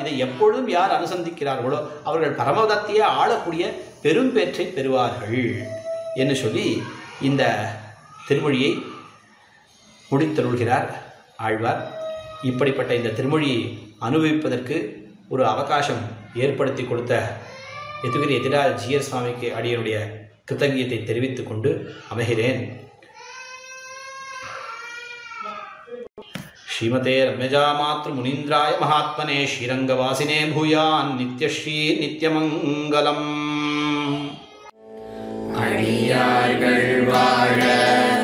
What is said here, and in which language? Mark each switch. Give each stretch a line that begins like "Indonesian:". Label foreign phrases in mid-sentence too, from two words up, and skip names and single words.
Tamil: இதை எப்பொழுதும் யார் அனுசந்திக்கிறார்களோ அவர்கள் பரமபதத்தையே ஆளக்கூடிய பெரும் பேற்றை பெறுவார்கள் என்று சொல்லி இந்த திருமொழியை முடித்தருள்கிறார் ஆழ்வார். இப்படிப்பட்ட இந்த திருமொழியை அனுபவிப்பதற்கு ஒரு அவகாசம் ஏற்படுத்தி கொடுத்த யதுகிரி எதிராஜ ஜீயர் சுவாமிக்கு அடியனுடைய கிருத்தஜ்ஞத்தை தெரிவித்துக் கொண்டு அமைகிறேன்.
Sanskrit: श्रीमते रम्यजा मातृ मुनीन्द्राय महात्मने श्रीरङ्गवासिने भूयात् नित्यश्रीः नित्यमङ्गलम्.
Tamil: அடியார்கள் வாழ